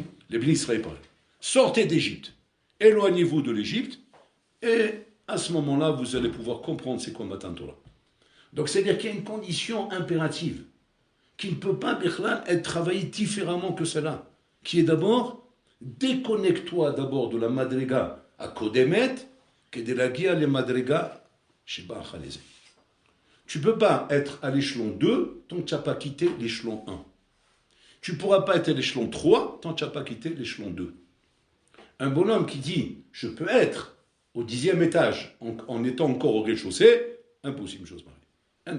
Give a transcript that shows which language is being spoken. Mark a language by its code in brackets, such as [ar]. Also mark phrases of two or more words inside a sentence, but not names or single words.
[fr] Les bénis Israël pareil. Sortez d'Égypte, éloignez-vous de l'Égypte, et à ce moment-là, vous allez pouvoir comprendre c'est quoi [he] מתן תורה. [fr] Donc, c'est-à-dire qu'il y a une condition impérative qui ne peut pas être travaillée différemment que cela, qui est d'abord, déconnecte-toi d'abord de la madrega [he] הקודמת כדי להגיע למדרגה שבה אחרי זה. [fr] Tu ne peux pas être à l'échelon 2 tant que tu n'as pas quitté l'échelon 1. Tu ne pourras pas être à l'échelon 3 tant que tu n'as pas quitté l'échelon 2. Un bonhomme qui dit « je peux être au 10e étage en étant encore au rez-de-chaussée », impossible, chose pareille.